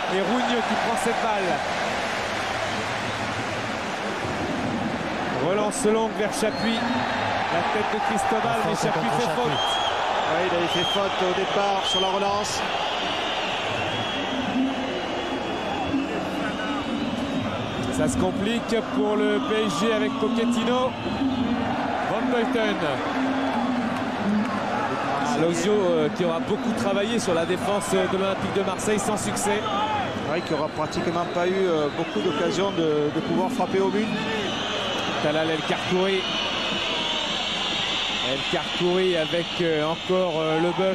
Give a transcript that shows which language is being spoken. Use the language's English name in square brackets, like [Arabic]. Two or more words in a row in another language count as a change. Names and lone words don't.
[French] Et Rougneux qui prend cette balle. Relance longue vers Chapuis. La tête de Cristobal, mais Chapuis fait faute. Oui, il avait fait faute au départ sur la relance. Ça se complique pour le PSG avec Pochettino. Van Buiten. Lozio qui aura beaucoup travaillé sur la défense de l'Olympique de Marseille sans succès. Oui, qui n'aura pratiquement pas eu beaucoup d'occasions de pouvoir frapper au but. Talal El Karkouri. El Karkouri avec encore Leboeuf.